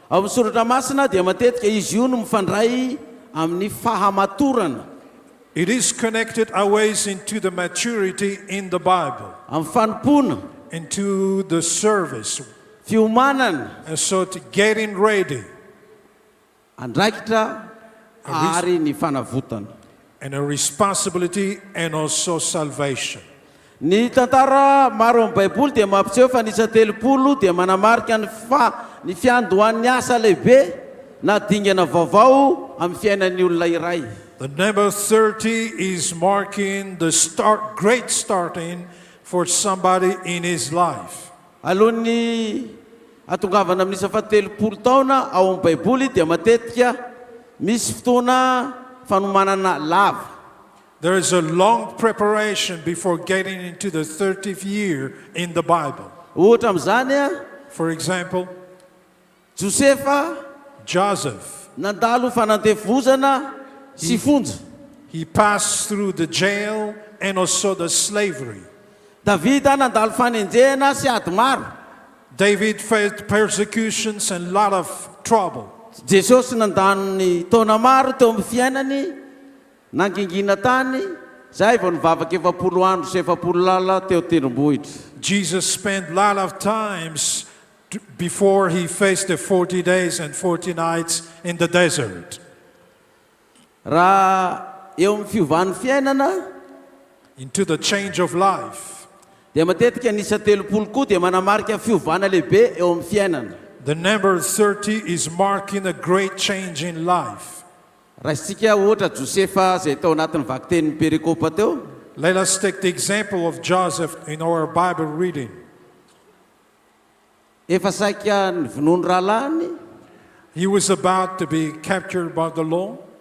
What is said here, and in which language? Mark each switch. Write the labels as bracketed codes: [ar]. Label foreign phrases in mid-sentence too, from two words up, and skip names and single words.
[en] It is connected always into the maturity in the Bible, into the service, and so to getting ready, and a responsibility and also salvation. [mg] Ny tantara maro amin'ny Baiboly dia mampiseho fa ny isa telopolo dia manamarika ny fiandohan'ny asa lehibe na dingana vaovao amin'ny fiainan'ny olona iray. [en] The number 30 is marking the great starting for somebody in his life. [mg] Alohan'ny atongavana amin'ny isa fatelopolo taona ao amin'ny Baiboly dia matetika misy fotoana fanomanana lava. [en] There is a long preparation before getting into the 30th year in the Bible. For example, Joseph he passed through the jail and also the slavery. David faced persecutions and a lot of trouble. [mg] Jesus nandany taona maro teo amin'ny fiainany. Nangingina tany, zay vao nivavaka 70 andro sy 70 lala teo tendrombohitra. [en] Jesus spent a lot of times before he faced the 40 days and 40 nights in the desert. [mg] Raha eo amin'ny fiovan'ny fiainana, [en] into the change of life, [mg] dia matetika ny isa telopolo koa dia manamarika fiovana lehibe eo amin'ny fiainana. [en] The number 30 is marking a great change in life. Let us take the example of Joseph in our Bible reading. He was about to be captured by the law.